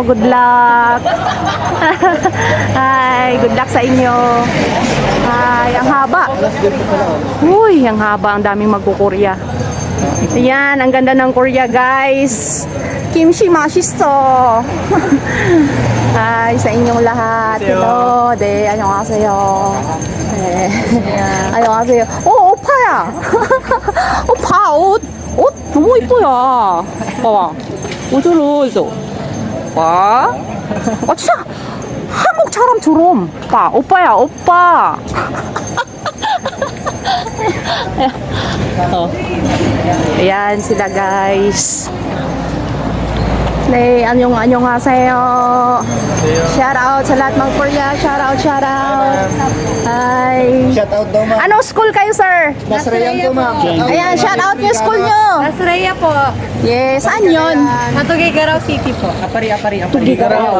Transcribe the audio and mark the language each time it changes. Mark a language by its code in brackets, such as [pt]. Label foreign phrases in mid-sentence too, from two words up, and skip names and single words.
[en] Good luck. Hi, good luck [tl] sa inyo. Hi, ang haba. Uy, ang haba. Ang daming magkukurya. Ayan, ang ganda ng Korea guys. [ko] Kimchi 맛있어. [tl] Hi sa inyong lahat. Hello. [ko] 네, 안녕하세요. 네. 안녕하세요. 오빠야. 오빠 옷 너무 이뻐요. 봐봐. 옷으로 있어. 와. 진짜 한국처럼 봐. 오빠야, 오빠. [tl] Ayan sila guys. [ko] 네, 안녕하세요. [en] Shout out [tl] sa lahat ng Korea. [en] Shout out. Hi. Shout out [tl] daw, ma'am. Anong school kayo, sir? Nasrayan ko, ma'am. Ayan, [en] shout out [tl] yung school nyo. Nasraya po. Yes, saan yun? Sa Tuguegarao City po. Tuguegarao.